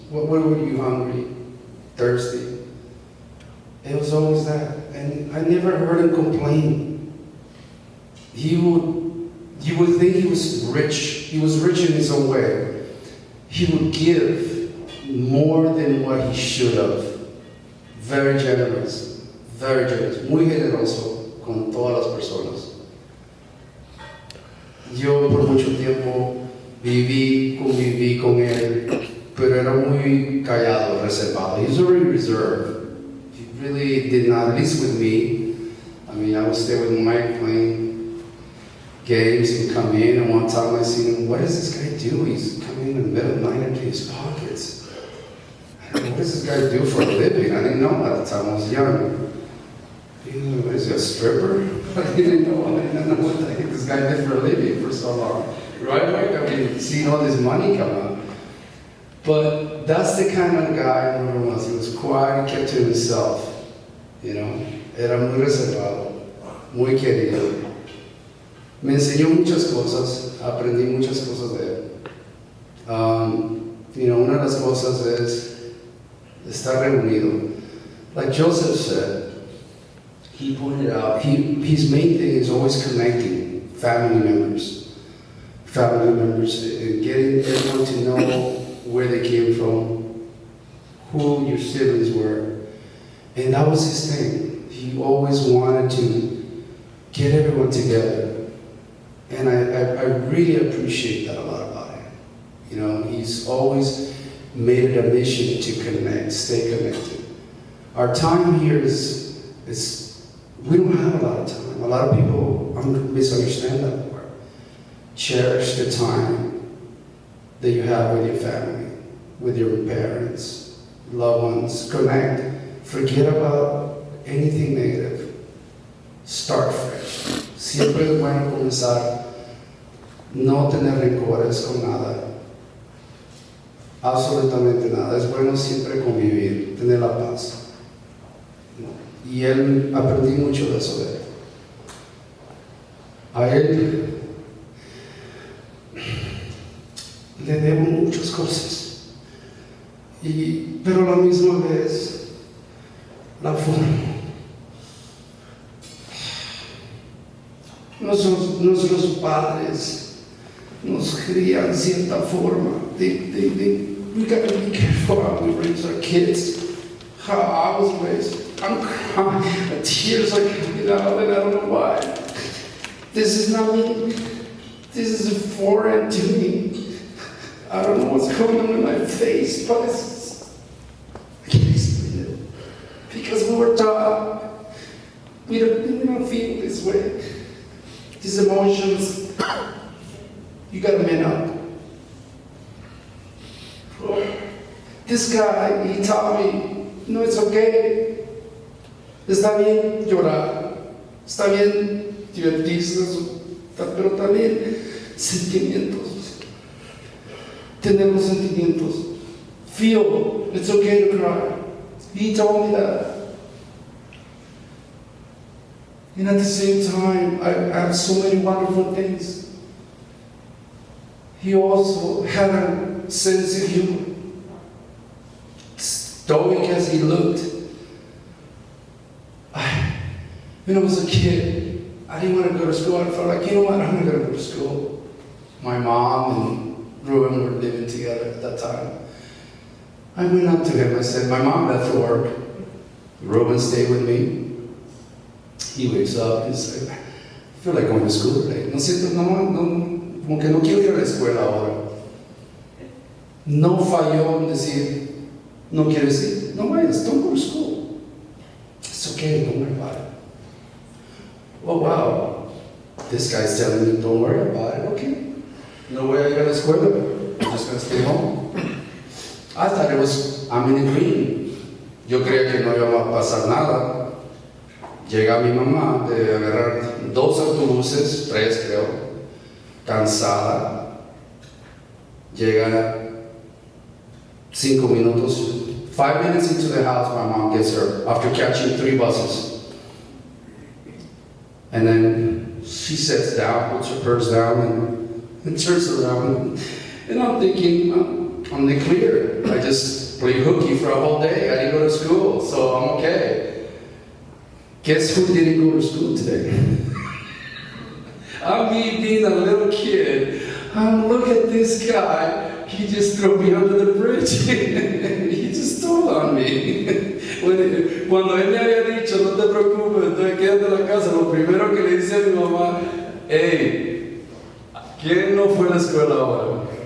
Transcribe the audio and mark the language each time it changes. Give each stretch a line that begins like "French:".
English: What were you hungry, thirsty? It was always that. And I never heard him complain. You would think he was rich. He was rich in his own way. He would give more than what he should have. Very generous. Very generous.
Spanish: Muy generoso con todas las personas. Yo por mucho tiempo conviví con él, pero era muy callado, reservado.
English: He was very reserved. He really did not, at least with me. I mean, I would stay with Mike playing games and come in, and one time I seen him, what does this guy do? He's coming in the middle of the night empty his pockets. I don't know, what does this guy do for a living? I didn't know at the time, I was young. What is he, a stripper? I didn't know what the heck this guy did for a living for so long. Right, Mike? I mean, seeing all this money come out. But that's the kind of guy Ruben was. He was quiet, he kept to himself. You know,
Spanish: era muy reservado, muy querido. Me enseñó muchas cosas, aprendí muchas cosas de él. Una de las cosas es estar reunido.
English: Like Joseph said, he pointed out, his main thing is always connecting family members, and getting everyone to know where they came from, who your siblings were. And that was his thing. He always wanted to get everyone together. And I really appreciate that a lot about him. You know, he's always made it a mission to connect, stay connected. Our time here is we don't have a lot of time. A lot of people misunderstand that part. Cherish the time that you have with your family, with your parents, loved ones. Connect. Forget about anything negative. Start fresh.
Spanish: Siempre es bueno comenzar, no tener rencores con nada, absolutamente nada. Es bueno siempre convivir, tener la paz. Y él, aprendí mucho de eso de él. A él le debo muchas cosas, pero a la misma vez la forma. Nuestros padres nos crían de cierta forma.
English: We gotta be careful how we raise our kids. How I was raised. I'm crying. Tears are coming out, and I don't know why. This is not me. This is foreign to me. I don't know what's going on in my face, but I can't explain it. Because we were taught we don't feel this way. These emotions, you gotta man up. This guy, he taught me, no, it's okay.
Spanish: Está bien llorar, está bien divertirse, pero también sentimientos. Tener los sentimientos.
English: Feel, it's okay to cry. He told me that. And at the same time, I have so many wonderful things. He also had a sense of humor. Stoic as he looked. When I was a kid, I didn't want to go to school. I felt like, you know what, I'm not going to go to school. My mom and Ruben were living together at that time. I went up to him, I said, my mom left for work. Ruben stayed with me. He wakes up and says, I feel like going to school today.
Spanish: No siento, como que no quiero ir a la escuela ahora. No falló en decir, no quieres ir. No vayas,
English: don't go to school. It's okay, don't worry about it. Oh wow, this guy's telling me don't worry about it.
Spanish: Okay, no voy a ir a la escuela.
English: I'm just going to stay home. I thought it was, I'm in agreement.
Spanish: Yo creía que no iba a pasar nada. Llega mi mamá de agarrar 2 autobuses, 3 creo, cansada. Llega 5 minutos,
English: 5 minutes into the house, my mom gets her after catching 3 buses. And then she sits down, puts her purse down, and turns around. And I'm thinking, I'm in the clear. I just played hooky for a whole day. I didn't go to school, so I'm okay. Guess who didn't go to school today? I'm me being a little kid. Look at this guy. He just threw me under the bridge. He just stole on me.
Spanish: Cuando él me había dicho, no te preocupes, estoy quedando en la casa, lo primero que le dice a mi mamá, hey, ¿quién no fue a la escuela ahora?